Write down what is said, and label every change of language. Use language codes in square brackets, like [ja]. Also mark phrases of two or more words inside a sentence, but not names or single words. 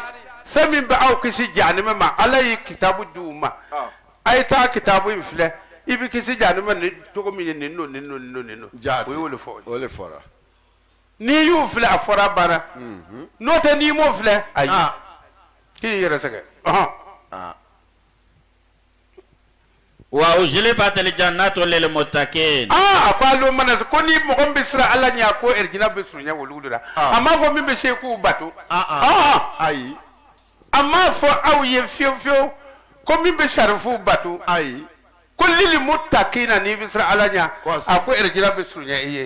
[bm] Fɛn min bɛ aw kisi jahanama ma ala ye kitabu di u ma. A ye taa kitabu in filɛ i bɛ kisi jahanama ni cogo min ye nin don. O y'o le fɔ. O le fɔra. N'i y'u filɛ a fɔra banna. N'o tɛ n'i m'o filɛ ayi. K'i yɛrɛ sɛgɛn. [ar] وأزلفت الجنة للمتقين. [bm] A ko alo mana ko ni mɔgɔ min bɛ siran ala ɲɛ ko erigina bɛ surunya wolu de la. A m'a fɔ min bɛ se k'u bato. Ayi. A m'a fɔ aw ye fiyewu fiyewu ko min bɛ sarifu bato. Ayi. Ko [ar] للمتقين [bm] n'i bɛ siran ala ɲɛ a ko erigina bɛ surunya i ye.